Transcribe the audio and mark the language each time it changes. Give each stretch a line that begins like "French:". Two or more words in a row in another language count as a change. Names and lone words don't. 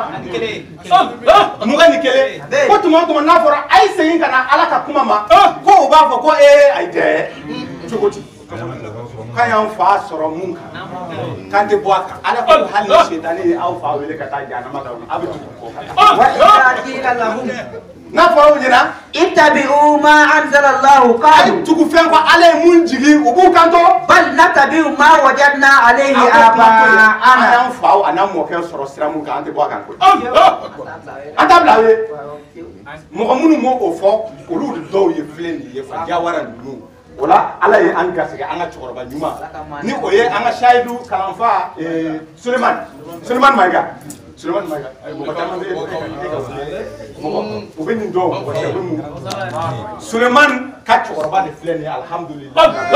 Bambara: ni kelen ko tuma o tuma n'a fɔra a ye segin ka na ala ka kuma ma ko o b'a fɔ ko ayi tɛ cogo di k'an y'an fa sɔrɔ mun kan k'an tɛ bɔ a kan ala ko hali ni setani ye aw fa wele ka taa jahanama da a bɛ tugu kɔ kan n'a fɔra o ɲɛna
Arabic: اتبعوا ما أنزل الله قالوا
Bambara: tugu fɛn ko ala ye mun jigin u b'u kanto
Arabic: بل نتبع ما وجدنا عليه آباءنا
Bambara: an y'an faw a n'an mɔkɛ sɔrɔ sira mun kan an tɛ bɔ a kan koyi an t'a bila aw ye mɔgɔ minnu m'o fɔ olu dɔw ye filɛ nin ye fa Jawara ninnu o la ala ye an garisɛgɛ an ka cɛkɔrɔba ɲuman ni o ye an ka Sayidu kalanfa Sulemani Mayiga mɔgɔ caman bɛ u bɛ nin dɔn mɔgɔ caman bɛ mun Sulemani ka cɛkɔrɔba de filɛ nin ye alhamdulilayi